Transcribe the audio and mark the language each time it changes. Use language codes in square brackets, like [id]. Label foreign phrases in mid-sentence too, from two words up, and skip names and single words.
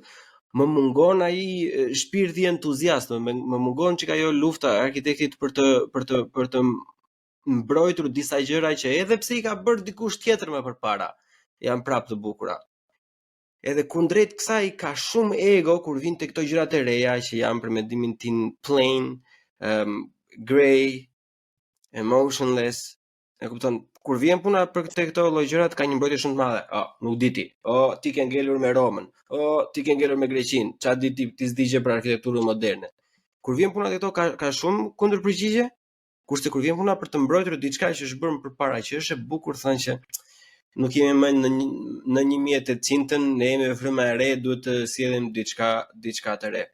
[sq] Më mungon ai shpirti entuziast, më mungon çka ajo lufta e arkitektit për të mbrojtur disa gjëra që edhe pse i ka bërë dikush tjetër më përpara, janë prapë të bukura. Edhe kundrejt kësaj ka shumë ego kur vin te këto gjërat e reja që janë për mendimin tim [en] plain, gray, emotionless. [sq] E kupton, kur vjen puna për këto lloj gjërat ka një mbrojtje shumë të madhe. Nuk di ti. Ti ke ngelur me Romën. Ti ke ngelur me Greqinë. Çfarë di ti s'digje për arkitekturën moderne. Kur vjen puna te këto ka shumë kundërpërgjigje. Kurse kur vjen puna për të mbrojtur diçka që është bërë më përpara, që është e bukur, thënë që nuk jemi më në 1800-ën, ne jemi në fryma e re, duhet të sjellim diçka të re.